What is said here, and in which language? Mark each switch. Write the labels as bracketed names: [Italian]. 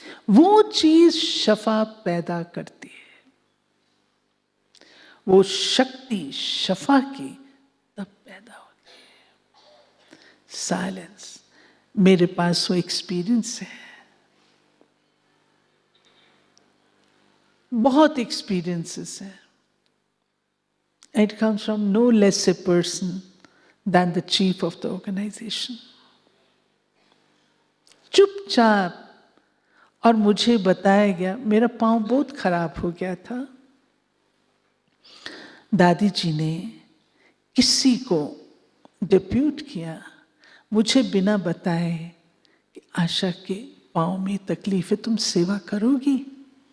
[Hindi] वो चीज शफा पैदा करती है, वो शक्ति शफा की तब पैदा होती है। साइलेंस, मेरे पास वो एक्सपीरियंस है, बहुत एक्सपीरियंसेस हैं। [English] It comes from no less a person than the chief of the organization. [Hindi] चुपचाप, और मुझे बताया गया, मेरा पाँव बहुत खराब हो गया था। दादी जी ने किसी को डिप्यूट किया, मुझे बिना बताए कि आशा के पाँव में तकलीफ है, तुम सेवा करोगी?